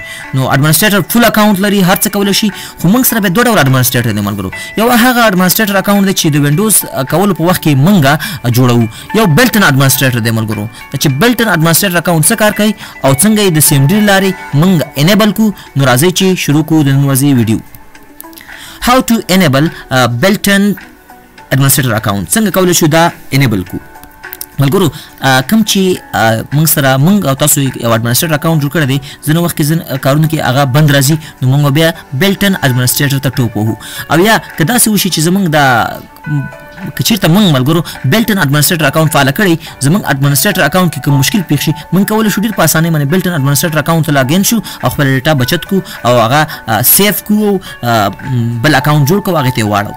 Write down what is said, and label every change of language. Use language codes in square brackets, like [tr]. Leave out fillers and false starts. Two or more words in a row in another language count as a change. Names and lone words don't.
[ps] نو [en] administrator full account [ps] لري، هر څه کولای شي، خو موږ سره به دوه ډول اډمنسټریټر دی ملګرو. یو هغه [en] administrator account [ps] دی چې د وینډوز کولو په وخت کې موږ جوړو، یو [en] built-in administrator [ps] دی ملګرو. چې [en] built-in administrator account [ps] څه کار کوي او څنګه یې د سیم ډي لارې موږ انیبل کو. نو راځئ چې شروع کوو د نن ورځې ویډیو. [en] How to enable built-in administrator account. [ps] څنګه کولای شو دا enable کو ملګرو. کوم چې موږ سره موږ او تاسو یو [en] administrator account [ps] جوړ کړی دی، ځینې وخت کې ځینې کارونه کې هغه بند راځي، نو موږ بیا [en] built-in administrator [ps] ته ټوپ وهو. او یا که داسې وشي چې زموږ دا که چېرته موږ ملګرو [en] built-in administrator account [ps] فعاله کړی، زموږ [en] administrator account [ps] کې کوم مشکل پیښ شي، موږ کولی شو ډېر په اسانۍ باندې [en] built-in administrator account [ps] ته لاګین شو او خپله ډیټا بچت کو او هغه سیف کو او بل اکاونټ جوړ کو هغې ته یې واړو.